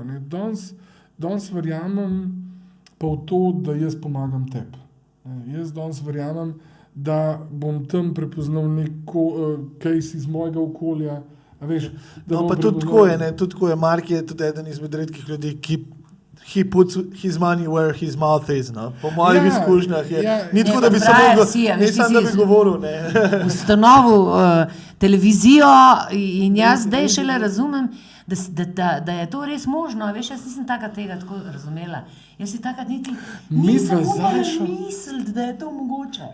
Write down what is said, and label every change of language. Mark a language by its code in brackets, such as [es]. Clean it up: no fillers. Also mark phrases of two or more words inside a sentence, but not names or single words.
[sl] Danes verjamem pa v to, da jaz pomagam tebi. Jaz danes verjamem, da bom tam prepoznal neko case iz mojega okolja. Veš, pa tudi tako je, Mark je tudi eden izmed redkih ljudi, ki [en] he puts his money where his mouth is, [sl] no? Po mojih izkušnjah je. Ni tako, da bi samo govoril. Ustanovil televizijo in jaz zdaj šele razumem, da je to res možno. Veš, jaz nisem tega tako razumela. Jaz si takrat nisem upala misliti, da je to mogoče.